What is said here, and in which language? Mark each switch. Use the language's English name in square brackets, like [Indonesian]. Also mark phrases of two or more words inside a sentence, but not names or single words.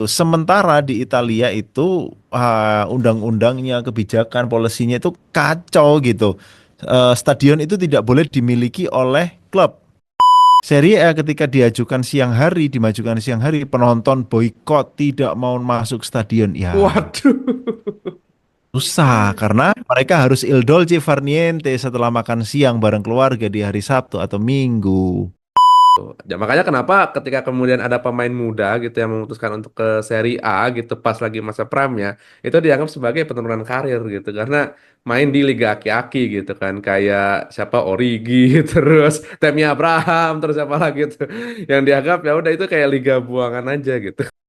[Indonesian] Sementara di Italia itu undang-undangnya, kebijakan, polisinya itu kacau gitu. Stadion itu tidak boleh dimiliki oleh klub. Serie A ketika dimajukan siang hari, penonton boykot, tidak mau masuk stadion. Ya, Waduh. susah karena mereka harus [Italian] il dolce far niente [Indonesian] setelah makan siang bareng keluarga di hari Sabtu atau Minggu. Ya, makanya kenapa ketika kemudian ada pemain muda gitu yang memutuskan untuk ke Serie A gitu pas lagi masa prime-nya, itu dianggap sebagai penurunan karir gitu karena main di liga aki-aki gitu kan kayak siapa Origi terus Temi Abraham terus siapa lagi tuh yang dianggap ya udah itu kayak liga buangan aja gitu.